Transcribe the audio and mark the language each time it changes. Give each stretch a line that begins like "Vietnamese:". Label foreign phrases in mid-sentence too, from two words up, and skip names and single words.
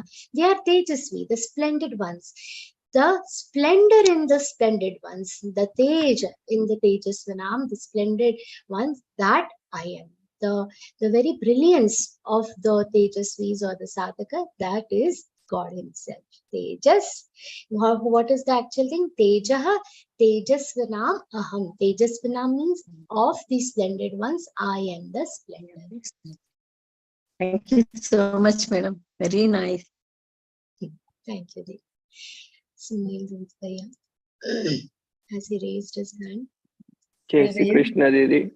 English: They are Tejasvi, the splendid ones. The splendor in the splendid ones, the Tej in the Tejasvanam, the splendid ones, that I am. The very brilliance of the Tejasvis or the sadhaka, that is God himself. Tejas. What is the actual thing?
Sanskrit: Tejaha, Tejasvanam aham.
English: Tejasvanam means of the splendid ones, I am the splendid. Thank you so much, madam. Very nice. Thank you, Deep. Sunil Bhaya. Has he raised his hand?
Hindi: Jai Shri Krishna, Didi.